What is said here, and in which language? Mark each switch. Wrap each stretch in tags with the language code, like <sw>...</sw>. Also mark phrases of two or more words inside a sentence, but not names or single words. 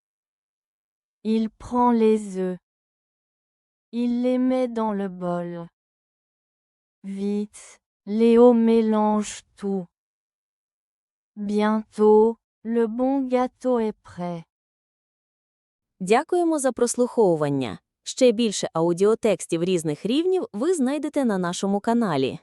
<fr>Il prend les œufs. Il les met dans le bol. Vite, Léo mélange tout. Bientôt, le bon gâteau est prêt.</fr> <uk>Дякуємо за прослуховування. Ще більше аудіотекстів різних рівнів ви знайдете на нашому каналі.</uk>